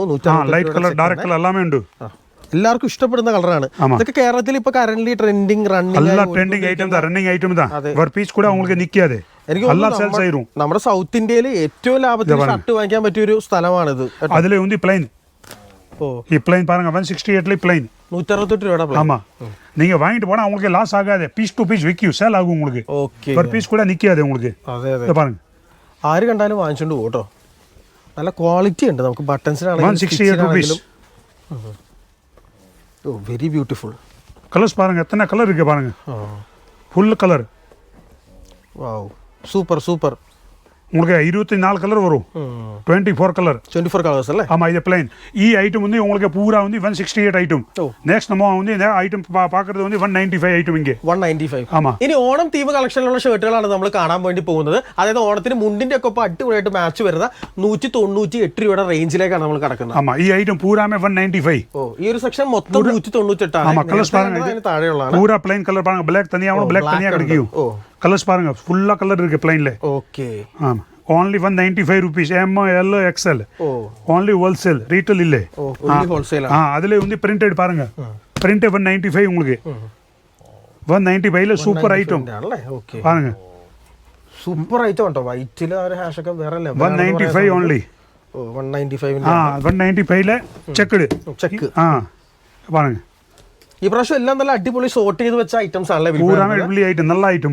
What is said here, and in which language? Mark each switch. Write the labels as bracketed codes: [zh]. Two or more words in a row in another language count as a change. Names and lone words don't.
[ml] ലൈറ്റ് കളർ, ഡാർക്ക് കളർ എല്ലാമേ ഉണ്ട്. എല്ലാവർക്കും ഇഷ്ടപ്പെടുന്ന കളറാണ്. ഇതൊക്കെ കേരളത്തിൽ ഇപ്പൊ [en] current trending running item [ml] നമ്മുടെ സൗത്ത് ഇന്ത്യയിൽ ഏറ്റവും ലാഭത്തിൽ ഷർട്ട് വാങ്ങിക്കാൻ പറ്റിയ ഒരു സ്ഥലമാണിത്. അതിലെ പ്ലെയിൻ [ta] இது பிளைன் பாருங்க 168ல பிளைன் [ml] 168 രൂപയുടെ പ്ലെയിൻ. [ta] ஆமா நீங்க வாங்கிட்டு போனா உங்களுக்கு லாஸ் ஆகாது, [en] piece to piece [ta] விற்கும், சேல் ஆகும் உங்களுக்கு. [ml] ഓക്കെ. [ta] ஒரு பீஸ் கூட நிக்காது உங்களுக்கு. [ml] അതെ അതെ, [ta] இத பாருங்க [ml] ആര് കണ്ടാലും വാങ്ങിച്ചോണ്ട് പോകും കേട്ടോ. നല്ല ക്വാളിറ്റി ഉണ്ട്. നമുക്ക് ബട്ടൺസിനാണെങ്കിലും [en] 168 rupees. oh very beautiful. [ta] கலர்ஸ் பாருங்க, எத்தனை கலர் இருக்கு பாருங்க, [en] full colour. wow, super super. [ta] உங்களுக்கு 24 கலர் வரும், 24 கலர். [ml] 24 കളേഴ്സ് അല്ലേ? [ta] ஆமா இது பிளைன். ഈ ஐட்டம் வந்து உங்களுக்கு பூரா வந்து 168 ஐட்டம். நெக்ஸ்ட் நம்ம வந்து இந்த ஐட்டம் பார்க்கிறது வந்து 195 ஐட்டம் இங்கே. 195. ஆமா. [ml] ഇനി ഓണം തീം കളക്ഷനിലുള്ള ഷർട്ടുകളാണ് നമ്മൾ കാണാൻ വേണ്ടി പോകുന്നത്. അതായത് ഓണത്തിന് മുണ്ടിന്റെ ഒക്കെ ഒപ്പം അടിപൊളിയായിട്ട് മാച്ച് വരുന്ന 198 രൂപയുടെ റേഞ്ചിലേക്കാണ് നമ്മൾ കിടക്കുന്നത്. [ta] ஆமா ഈ ஐட்டம் பூராமே 195. [ml] ഓ ഈ ഒരു സെക്ഷൻ മൊത്തം 198 ആണ്. [ta] ஆமா கலர்ஸ் பாருங்க, [ml] അതിന് താഴെയുള്ളതാണ്. [ta] பூரா பிளைன் கலர் பாருங்க, black தனியாவும் black தனியா கிடைக்கும். ഓ கலர்ஸ் பாருங்க, ஃபுல்லா கலர் இருக்கு பிளைன்ல. [ml] ഓക്കെ. [en] ஆமா only 195 rupees, M L XL. ഓ only wholesale, retail இல்ல. [ml] ഓ [en] only wholesale [ml] ആണ്. [ta] அதுல வந்து printed பாருங்க, print 195 உங்களுக்கு. 195ல சூப்பர் ஐட்டம் [ml] ആണല്ലേ? ഓക്കെ [ta] பாருங்க, [ml] സൂപ്പർ ഐറ്റം ഉണ്ടോ? വൈറ്റിൽ ആ ഒരു ഹാഷ് ഒക്കെ വേറെ ലെവൽ. [en] 195 only. [ml] ഓ 195 195ல ചെക്കഡ് ചെക്ക്. [ta] பாருங்க [ml] ഈ പ്രാവശ്യം എല്ലാം നല്ല അടിപൊളി സോർട്ട് ചെയ്ത് വെച്ച ഐറ്റംസ് ആണല്ലേ? പൂരാമേ അടിപൊളി ഐറ്റം, നല്ല ഐറ്റം.